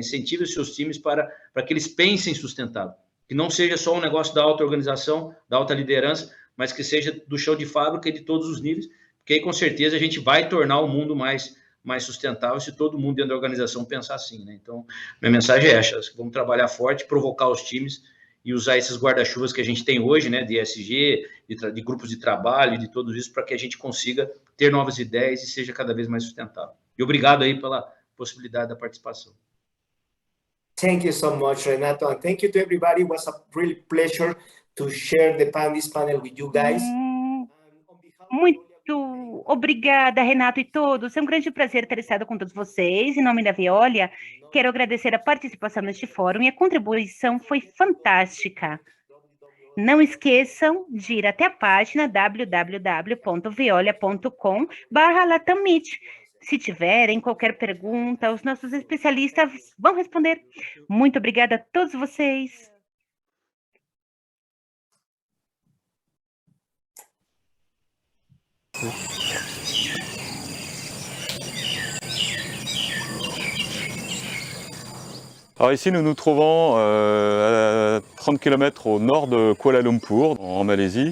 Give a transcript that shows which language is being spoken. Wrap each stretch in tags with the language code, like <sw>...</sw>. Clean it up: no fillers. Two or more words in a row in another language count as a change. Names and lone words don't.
<pt>Incentive os seus times para que eles pensem sustentável, que não seja só um negócio da alta organização, da alta liderança, mas que seja do chão de fábrica e de todos os níveis, porque aí com certeza a gente vai tornar o mundo mais sustentável se todo mundo dentro da organização pensar assim, né? Então, minha mensagem é essa, vamos trabalhar forte, provocar os times e usar esses guarda-chuvas que a gente tem hoje, né, de ESG, de grupos de trabalho, de tudo isso, para que a gente consiga ter novas ideias e seja cada vez mais sustentável. E obrigado aí pela possibilidade da participação.</pt> <en>Thank you so much, Renato, and thank you to everybody. It was a really pleasure to share this panel with you guys.</en> <pt>Muito obrigada, Renato e todos. É um grande prazer ter estado com todos vocês. Em nome da Veolia, quero agradecer a participação neste fórum e a contribuição foi fantástica. Não esqueçam de ir até a página www.veolia.com/latammeet. Se tiverem qualquer pergunta, os nossos especialistas vão responder. Muito obrigada a todos vocês.</pt> <fr>Alors ici, nous nous trouvons à 30 km au nord de Kuala Lumpur, en Malaisie.</fr>